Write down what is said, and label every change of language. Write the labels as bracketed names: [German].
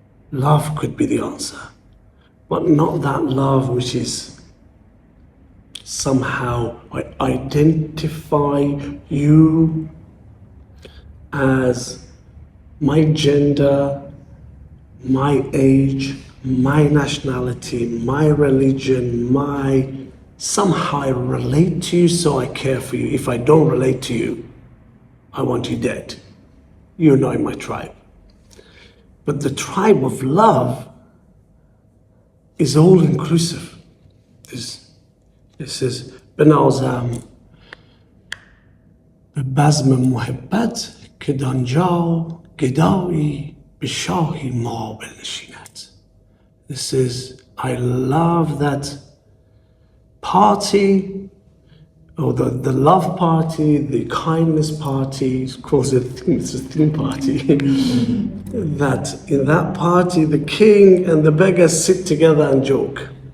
[English] Love could be the answer. But not that love which is somehow identify you as my gender, my age, my nationality, my religion, somehow I relate to you, so I care for you. If I don't relate to you, I want you dead. You're not in my tribe. But the tribe of love is all inclusive. This is [Persian] بنازم به بزم محبت که دانجا گدایی به شاهی ما بنشیند. [English] This is, I love that party or the love party, the kindness party, calls it it's a theme party. That in that party, the king and the beggar sit together and joke.